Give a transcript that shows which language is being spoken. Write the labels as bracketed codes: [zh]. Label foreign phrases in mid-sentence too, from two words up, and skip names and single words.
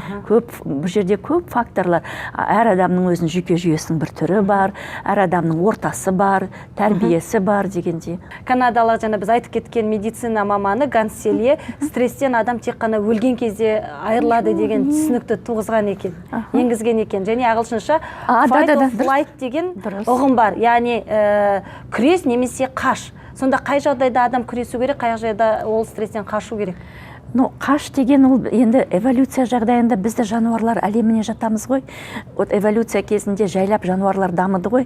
[kk] Бұл жерде көп факторлар. Әр адамның өзінің жүйке жүйесінің бір түрі бар, әр адамның ортасы бар, тәрбиесі бар дегенде. Канадалық жаңа біз айтып кеткен медицина маманы Ганс Селие стресстен адам тек қана өлген кезде айырылады деген түсінікті туғызған екен, енгізген екен. Және ағылшынша [en] fight or flight [kk] деген ұғым бар. Яғни күрес немесе қаш. Сонда қай жағдайда адам күресу керек, қай жағдайда ол стресстен қашу керек? Қаш деген ол енді эволюция жағдайында бізді жануарлар әлеміне жатамыз ғой. Эволюция кезінде жайлап жануарлар дамыды ғой.